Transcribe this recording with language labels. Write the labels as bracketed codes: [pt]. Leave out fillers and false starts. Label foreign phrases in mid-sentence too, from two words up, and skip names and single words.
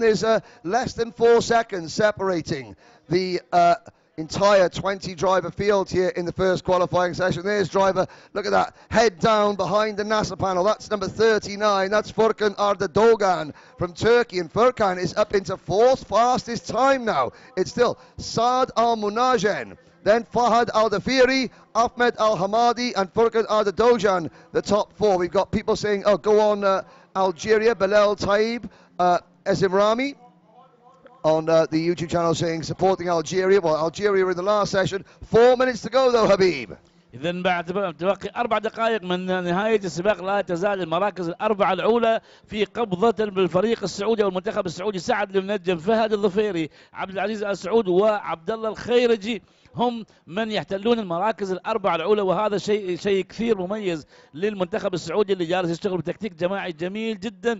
[en] There's less than 4 seconds separating the entire 20 driver field here in the first qualifying session. There's driver, look at that, head down behind the NASA panel. That's number 39. That's Furkan Ardadogan from Turkey, and Furkan is up into 4th fastest time now. It's still Saad Al-Munajen, then Fahad Al-Dafiri, Ahmed Al-Hamadi, and Furkan Ardadogan, the top 4. We've got people saying, oh, go on Algeria, Bilal Taib, Ezimrami, on the YouTube channel saying supporting Algeria. Well, Algeria in the last session. 4 minutes to go though, Habib. [ar] إذن بعد تبقي 4 دقائق من نهاية السباق لا تزال المراكز الأربعة الأولى في قبضة بالفريق السعودي أو المنتخب السعودي. سعد المنجم، فهد الظفيري، عبد العزيز آل سعود وعبد الله الخيرجي هم من يحتلون المراكز الأربعة الأولى، وهذا شيء كثير مميز للمنتخب السعودي اللي جالس يشتغل بتكتيك جماعي جميل جدا.